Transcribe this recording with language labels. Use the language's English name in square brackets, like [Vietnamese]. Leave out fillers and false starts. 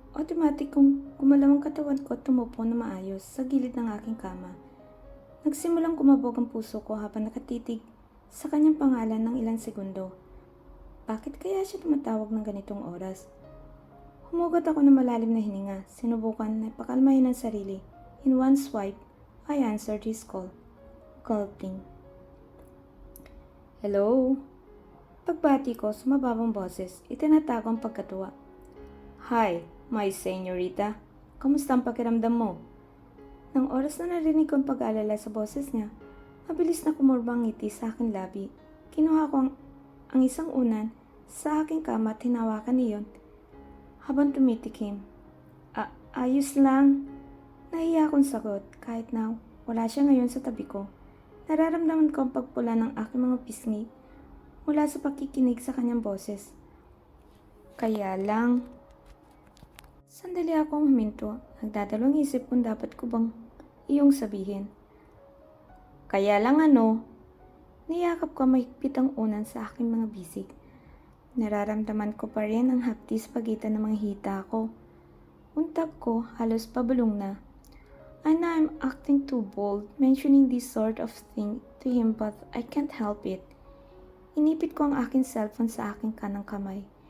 [Filipino] Automatic kong gumalaw ang katawan ko at tumupo na maayos sa gilid ng aking kama. Nagsimulang kumabog ang puso ko habang nakatitig sa kanyang pangalan ng ilang segundo. Bakit kaya siya tumatawag ng ganitong oras? Humugot ako ng malalim na hininga. Sinubukan na ipakalmahin ang sarili. [English] In one swipe, I answered his call. Gulping. Hello? [Filipino] Pagbati ko sa mababang boses, itinatago ang pagkatuwa. [English] Hi, my señorita. [Filipino] Kamusta ang pakiramdam mo? Nang oras na narinig ko ang pag-aalala sa boses niya, mabilis na kumurba ang ngiti sa aking labi. Kinuha ko ang isang unan sa aking kama at hinawakan niyon habang tumitikim. Ayos lang. Nahiya akong sagot kahit na wala siya ngayon sa tabi ko. Nararamdaman ko ang pagpula ng aking mga pisngi mula sa pakikinig sa kanyang boses. Kaya lang, sandali akong huminto. Nagdadalawang isip kung dapat ko bang iyong sabihin. Kaya lang ano? Niyakap ko mahigpit ang unan sa aking mga bisig. Nararamdaman ko pa rin ang hapti sa pagitan ng mga hita ko. Untag ko halos pabulong na. [English] I know I'm acting too bold mentioning this sort of thing to him but I can't help it. [Filipino] Inipit ko ang aking cellphone sa aking kanang kamay.